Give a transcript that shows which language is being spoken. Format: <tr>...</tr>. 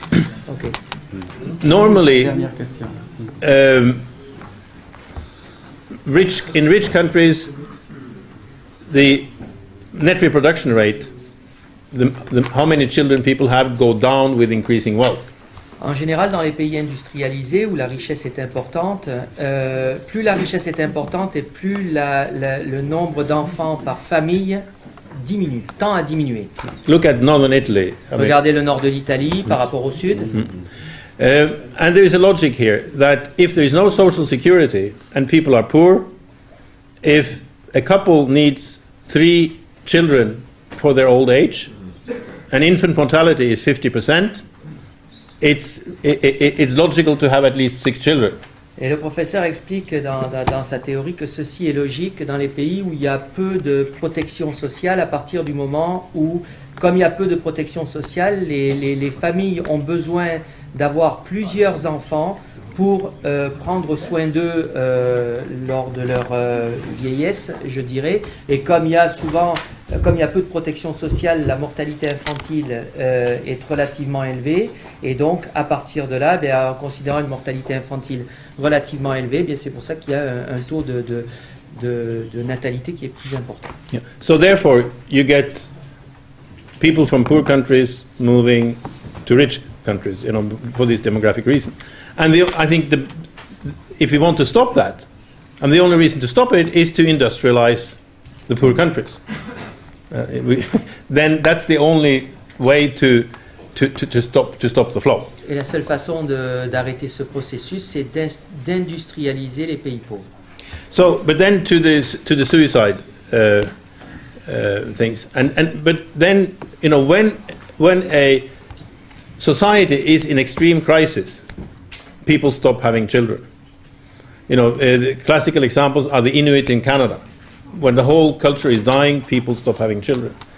<en>Okay. Normally, in rich countries, the net reproduction rate, how many children people have, go down with increasing wealth.</en> <fr>En général, dans les pays industrialisés où la richesse est importante, plus la richesse est importante et plus le nombre d'enfants par famille diminue, tend à diminuer.</fr> <en>Look at northern Italy.</en> <fr>Regardez le nord de l'Italie par rapport au sud.</fr> <en>And there is a logic here that if there is no social security and people are poor, if a couple needs 3 children for their old age, and infant mortality is 50%, it's logical to have at least 6 children.</en> <fr>Et le professeur explique dans sa théorie que ceci est logique dans les pays où il y a peu de protection sociale, à partir du moment où, comme il y a peu de protection sociale, les familles ont besoin d'avoir plusieurs enfants pour prendre soin d'eux lors de leur vieillesse, je dirais. Et comme il y a peu de protection sociale, la mortalité infantile est relativement élevée. Et donc, à partir de là, en considérant une mortalité infantile relativement élevée, c'est pour ça qu'il y a un taux de natalité qui est plus important.</fr> <en>Yeah. So therefore, you get people from poor countries moving to rich countries, for this demographic reason. And I think if we want to stop that, and the only reason to stop it is to industrialize the poor countries. Then that's the only way to stop the flow.</en> <fr>Et la seule façon d'arrêter ce processus, c'est d'industrialiser les pays pauvres.</fr> <en>So, but then to the suicide things, but then when a society is in extreme crisis, people stop having children. The classical examples are the Inuit in Canada. When the whole culture is dying, people stop having children.</en>